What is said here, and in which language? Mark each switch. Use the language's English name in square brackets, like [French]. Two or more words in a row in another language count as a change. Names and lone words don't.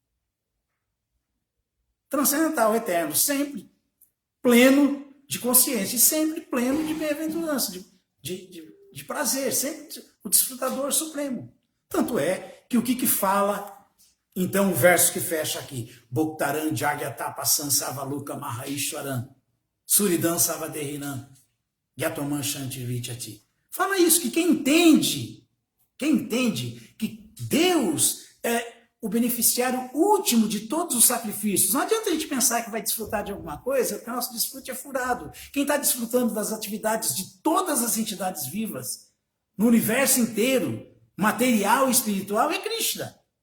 [Portuguese] Transcendental, eterno. Sempre. Pleno de consciência. E sempre pleno de bem-aventurança, de prazer. Sempre o desfrutador supremo. Tanto é que o que fala... Então, o verso que fecha aqui, [Sanskrit] भोक्तारं यज्ञतपसां सर्वलोकमहेश्वरम्, सुहृदं सर्वभूतानां, ज्ञात्वा मां शान्तिमृच्छति. [Portuguese] Fala isso, que quem entende que Deus é o beneficiário último de todos os sacrifícios. Não adianta a gente pensar que vai desfrutar de alguma coisa, porque o nosso desfrute é furado. Quem está desfrutando das atividades de todas as entidades vivas, no universo inteiro, material e espiritual, é Krishna.